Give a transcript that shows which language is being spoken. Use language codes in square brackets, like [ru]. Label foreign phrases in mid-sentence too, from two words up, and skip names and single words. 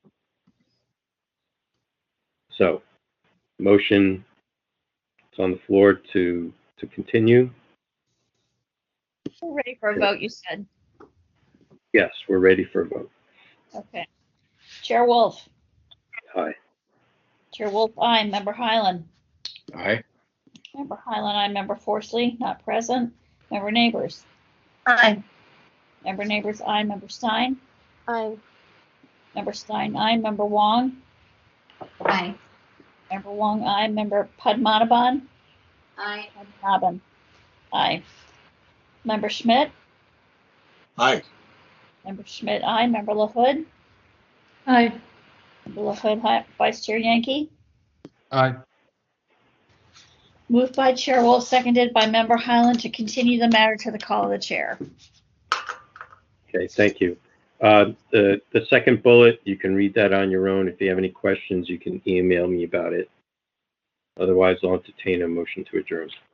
[en] So, motion is on the floor to continue. We're ready for a vote, you said. Yes, we're ready for a vote. Okay. Chair Wolf. Aye. Chair Wolf, aye. Member Highland. Aye. Member Highland, aye. Member Forsley, not present. Member Neighbors. Aye. Member Neighbors, aye. Member Stein. Aye. Member Stein, aye. Member Wong. Aye. Member Wong, aye. Member Padmanabhan. Aye. Padmanabhan. Aye. Member Schmidt. Aye. Member Schmidt, aye. Member LaHood. Aye. Member LaHood, aye. Vice Chair Yankee. Aye. Moved by Chair Wolf, seconded by Member Highland to continue the matter to the call of the chair. Okay, thank you. The second bullet, you can read that on your own. If you have any questions, you can email me about it. Otherwise, I'll entertain a motion to adjourn.